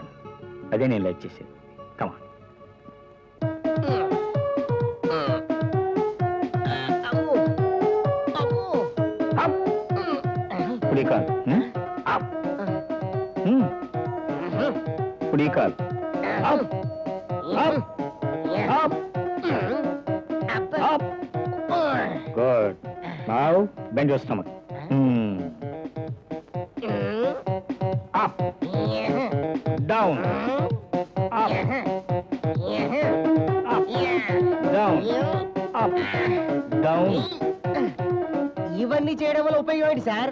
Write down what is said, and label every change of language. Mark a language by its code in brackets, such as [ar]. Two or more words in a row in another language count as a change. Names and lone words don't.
[te] అదే నేను లైక్ చేసేది. కమా. కుడి కాలు, కుడి కాలు. [en] Good. Now bend your stomach. Up. Down. Up. Up. Down. Up. Down. [te] ఇవన్నీ చేయడం వల్ల ఉపయోగం ఏంటి సార్?